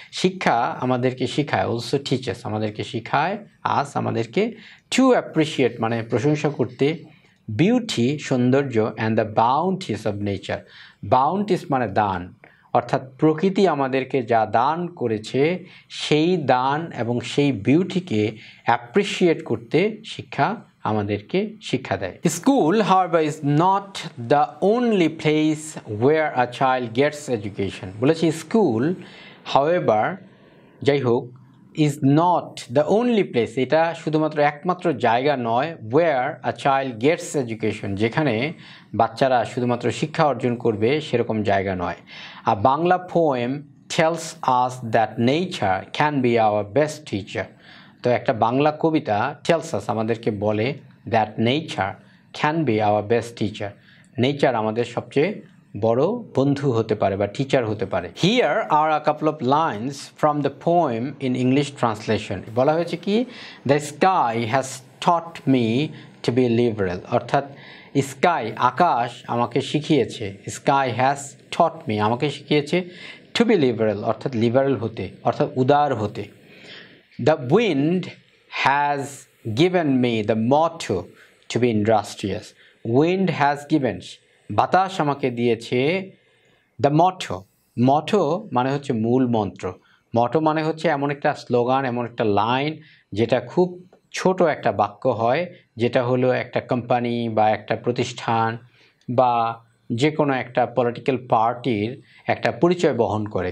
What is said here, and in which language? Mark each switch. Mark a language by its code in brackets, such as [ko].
[bn] শিক্ষা আমাদেরকে শেখায়, [en] also teaches [bn] আমাদেরকে শেখায়, আমাদেরকে [en] to appreciate [bn] মানে প্রশংসা করতে, বিউটি সৌন্দর্য, [en] And the bounties of nature. [bn] Bounties মানে দান, অর্থাৎ প্রকৃতি আমাদেরকে যা দান করেছে সেই দান এবং সেই বিউটিকে অ্যাপ্রিসিয়েট করতে শিক্ষা আমাদেরকে শিক্ষা দেয়। [en] School however is not the only place where a child gets education। [bn] বলেছি স্কুল [en] however [bn] যাই হোক [en] is not the only place, [bn] এটা শুধুমাত্র একমাত্র জায়গা নয়, [en] where a child gets education, [bn] যেখানে বাচ্চারা শুধুমাত্র শিক্ষা অর্জন করবে সেরকম জায়গা নয়। [en] A Bangla poem tells us that nature can be our best teacher। [bn] তো একটা বাংলা কবিতা [en] tells us [bn] আমাদেরকে বলে [en] that nature can be our best teacher, [bn] nature আমাদের সবচেয়ে বড় বন্ধু হতে পারে বা টিচার হতে পারে। [en] Here are a couple of lines from the poem in English translation। [bn] বলা হয়েছে কি, [en] the sky has taught me to be liberal, [bn] অর্থাৎ স্কাই আকাশ আমাকে শিখিয়েছে, [en] sky has taught me [bn] আমাকে শিখিয়েছে [en] to be liberal [bn] অর্থাৎ লিবারেল হতে, অর্থাৎ উদার হতে। [en] The wind has given me the motto to be industrious। Wind has given, [bn] বাতাস আমাকে দিয়েছে [en] the motto [bn] মানে হচ্ছে মূল মন্ত্র। মটো মানে হচ্ছে এমন একটা স্লোগান, এমন একটা লাইন যেটা খুব ছোট একটা বাক্য হয়, যেটা হলো একটা কোম্পানি বা একটা প্রতিষ্ঠান বা যে কোনো একটা পলিটিক্যাল পার্টির একটা পরিচয় বহন করে।